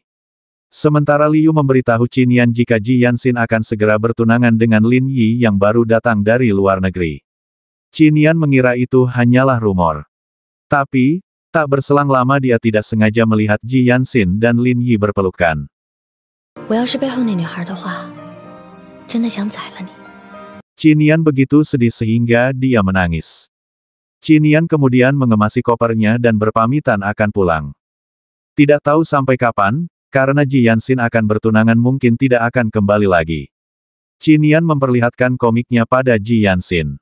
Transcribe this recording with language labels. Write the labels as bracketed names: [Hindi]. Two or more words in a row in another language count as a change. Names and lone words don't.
[Indonesian] Sementara Liu memberitahu Qinian jika Ji Yanxin akan segera bertunangan dengan Lin Yi yang baru datang dari luar negeri. Qinian mengira itu hanyalah rumor. Tapi, tak berselang lama dia tidak sengaja melihat Ji Yanxin dan Lin Yi berpelukan. [Chinese] 我要是背后那女孩的话，真的想宰了你。 [Indonesian] Qinian begitu sedih sehingga dia menangis. Qinian kemudian mengemasi kopernya dan berpamitan akan pulang. Tidak tahu sampai kapan, karena Ji Yanxin akan bertunangan mungkin tidak akan kembali lagi. Qinian memperlihatkan komiknya pada Ji Yanxin.